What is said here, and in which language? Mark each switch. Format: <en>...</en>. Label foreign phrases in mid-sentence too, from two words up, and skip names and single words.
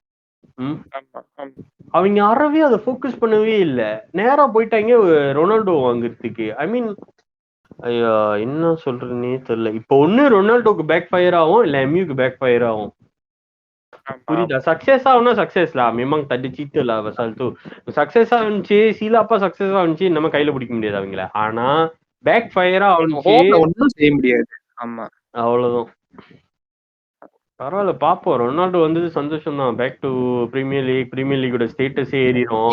<ta>அவங்க அறவே அதை ஃபோக்கஸ் பண்ணவே இல்லை, நேரா போயிட்டாங்க ரொனால்டோ வாங்குறதுக்கு.</ta> <en>I mean</en> <ta>ஐயா என்ன சொல்றதுன்னே தெரியல. இப்போ ஒண்ணு ரொனால்டோக்கு</ta> <en>back fire</en> <ta>ஆகும், இல்ல எம்யூக்கு</ta> <en>back fire</en> <ta>ஆகும். புரியுதா? சக்சஸ் ஆகும்னா சக்சஸ்லா</ta> <ms>memang tadi cerita lah pasal tu.</ms> <ta>சக்சஸ் ஆச்சு, சீலாப்பா சக்சஸ் ஆச்சு, நம்ம கையில பிடிக்க முடியாது அவங்கள. ஆனா</ta> <en>back fire</en> <ta>ஆச்சு ஒன்றும் செய்ய முடியாது. ஆமா, அவ்வளவுதான். பரவாயில்ல பாப்போம். ரொனால்டோ வந்தது சந்தோஷம் தான்.</ta> <en>back to</en> <ta>பிரீமியர் லீகோட ஸ்டேட்டஸே ஏறிடும்.</ta>